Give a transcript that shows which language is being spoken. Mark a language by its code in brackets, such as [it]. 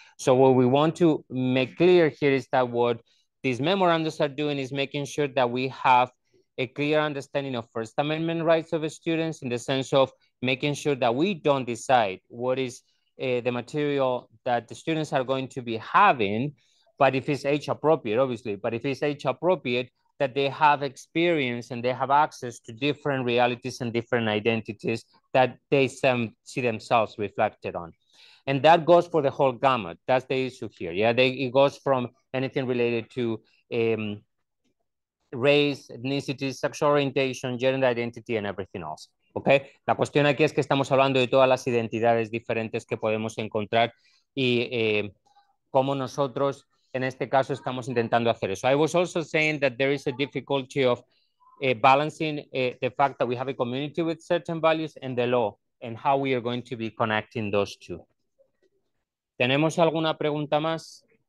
[en] So what we want to make clear here is that what these memorandums are doing is making sure that we have a clear understanding of First Amendment rights of students in the sense of making sure that we don't decide what is the material that the students are going to be having, but if it's age appropriate, obviously, but if it's age appropriate, that they have experience and they have access to different realities and different identities that they see themselves reflected on. And that goes for the whole gamut. That's the issue here. Yeah, it goes from anything related to race, ethnicity, sexual orientation, gender identity, and everything else. Okay? [es] La cuestión aquí es que estamos hablando de todas las identidades diferentes que podemos encontrar y cómo nosotros, en este caso, estamos intentando hacer eso. [en] I was also saying that there is a difficulty of balancing the fact that we have a community with certain values and the law and how we are going to be connecting those two. [es] ¿Tenemos alguna pregunta más?